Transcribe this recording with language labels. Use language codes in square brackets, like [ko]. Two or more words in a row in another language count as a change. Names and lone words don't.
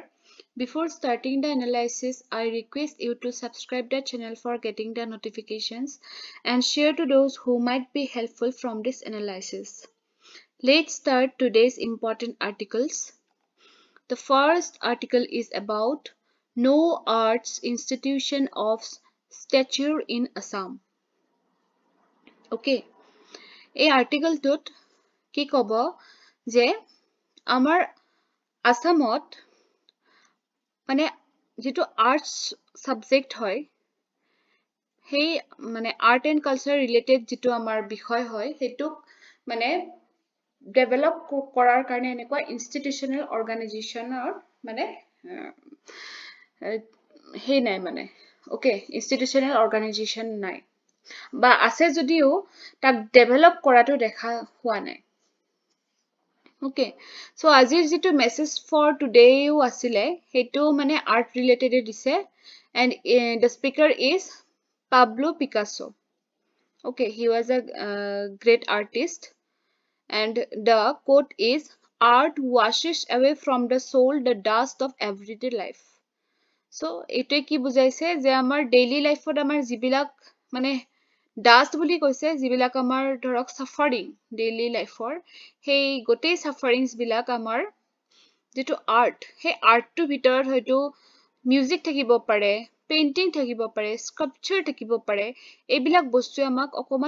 [en] Before starting the analysis, I request you to subscribe the channel for getting the notifications and share to those who might be helpful from this analysis. Let's start today's important articles. The first article is about No Arts Institution of Stature in Assam. [as] Okay, এই আৰ্টিকলটোত কি ক'ব যে আমাৰ আসামত মানে যেটো [en] arts subject [as] হয় সেই মানে [en] art and culture related [as] যেটো আমাৰ বিষয় হয় হেতুক মানে ডেভেলপ কৰাৰ কাৰণে এনেকুৱা [en] institutional organization [as] মানে হেই নাই মানে [en] okay institutional organization [as] নাই বা আছে যদিও তাক ডেভেলপ কৰাটো দেখা হোৱা নাই [en] Okay, so [as] আজিৰ যেটো [en] message for today [as] আছিলে হেতু মানে [en] art related [as] dise [en] and the speaker is Pablo Picasso. Okay, he was a great artist and the quote is art washes away from the soul the dust of everyday life. [as] So এইটোৱে কি বুজাইছে যে আমাৰ [en] daily life [as] ত আমাৰ যিবিলাক মানে ডাষ্ট বুলি কৈছে যিবিলাক আমাৰ ধৰক সাফাৰিং [en] daily life [as] সেই গোটেই সাফাৰিংস বিলাক আমাৰ যেটো আৰ্ট সেই আৰ্টটো ভিতৰত হয়তো মিউজিক থাকিব পাৰে পেইন্টিং থাকিব পাৰে স্কাল্পচাৰ থাকিব পাৰে এইবিলাক বস্তু আমাক অকমান